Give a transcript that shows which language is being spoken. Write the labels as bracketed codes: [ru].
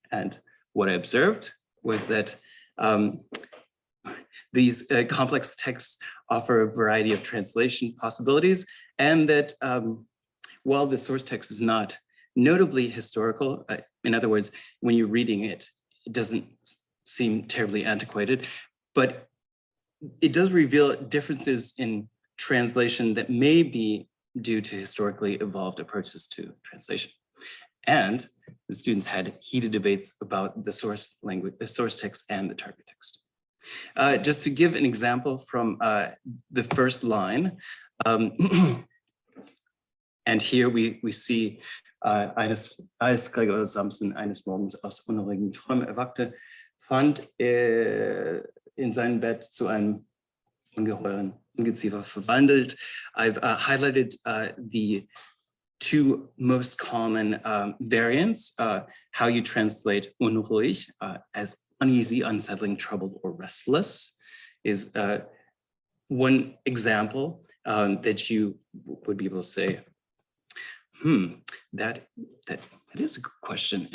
[en] And what I observed was that these complex texts offer a variety of translation possibilities, and that while the source text is not notably historical, in other words, when you're reading it, it doesn't seem terribly antiquated, but it does reveal differences in translation that may be due to historically evolved approaches to translation. And the students had heated debates about the source language, the source text and the target text. Just to give an example from the first line, and here we see [de] als Gregor Samson eines Morgens aus unruhigen Träumen erwachte, fand er in seinem Bett zu einem ungeheuren Ungeziefer verwandelt. [en] I've highlighted the two most common variants, how you translate unruhig as uneasy, unsettling, troubled, or restless is one example that you would be able to say, that is a good question.